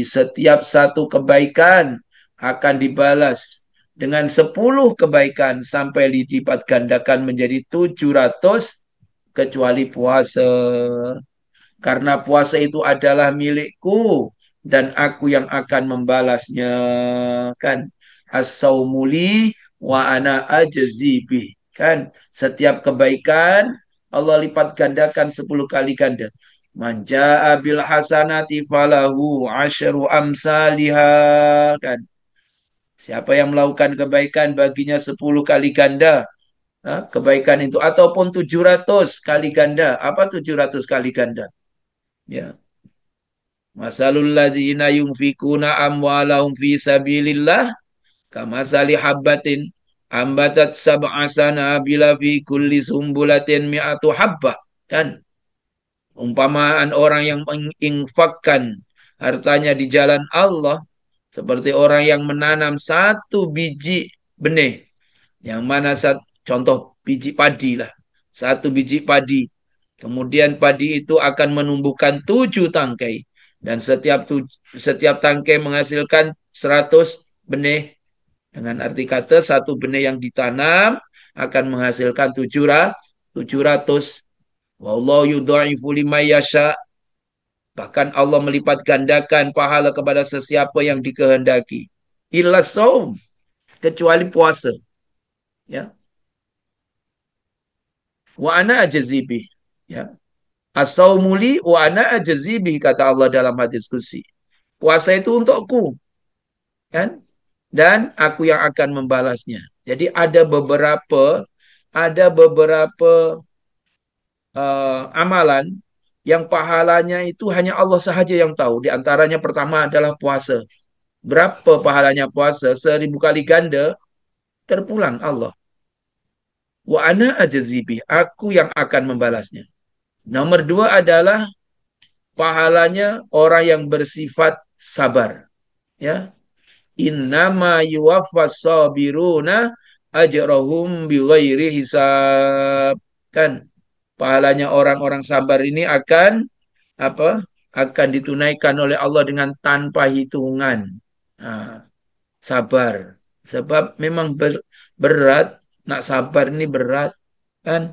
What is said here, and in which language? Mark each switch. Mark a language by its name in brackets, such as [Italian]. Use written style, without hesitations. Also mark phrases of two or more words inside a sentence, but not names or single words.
[Malay] Setiap satu kebaikan akan dibalas dengan 10 kebaikan sampai dilipat gandakan menjadi 700 kecuali puasa. Karena puasa itu adalah milikku dan aku yang akan membalasnya. Kan? [Arabic] الصوم لي وأنا أجزي. [Malay] Kan? Setiap kebaikan Allah lipat gandakan 10 kali ganda. [Arabic] من جاء بالحسنة فله عشر أمثالها kan. [Malay] Siapa yang melakukan kebaikan baginya 10 kali ganda. Kebaikan itu ataupun 700 kali ganda. Apa 700 kali ganda? Ya. [Arabic] مثل الذين ينفقون أموالهم في سبيل الله كمثل حبة أنبتت سبع سنابل في كل سنبلة مائة حبة. [Malay] Kan? Umpamaan orang yang menginfakkan hartanya di jalan Allah seperti orang yang menanam satu biji benih. Yang mana contoh biji padi lah. Satu biji padi. Kemudian padi itu akan menumbuhkan 7 tangkai. Dan setiap tangkai menghasilkan 100 benih. Dengan arti kata satu benih yang ditanam akan menghasilkan 700. [Arabic] والله يضاعف لمن يشاء. [Malay] Bahkan Allah melipat gandakan pahala kepada sesiapa yang dikehendaki. [Arabic] Illa saum, [Malay] kecuali puasa. Ya. [Arabic] وأنا أجزي. Ya. الصوم لي وأنا أجزي [Malay] kata Allah dalam hadis qudsi. Puasa itu untukku. Kan? Dan aku yang akan membalasnya. Jadi ada beberapa amalan yang pahalanya itu hanya Allah sahaja yang tahu. Di antaranya pertama adalah puasa. Berapa pahalanya puasa? 1000 kali ganda terpulang Allah. [Arabic] وأنا أجزي, [Malay] aku yang akan membalasnya. Nomor dua adalah pahalanya orang yang bersifat sabar. [Arabic] Ya, إنما يوفى الصابرون أجرهم بغير حساب. [Malay] Kan pahalanya orang-orang sabar ini akan apa? Akan ditunaikan oleh Allah dengan tanpa hitungan. Nah, sabar. Sebab memang berat, nak sabar ini berat kan?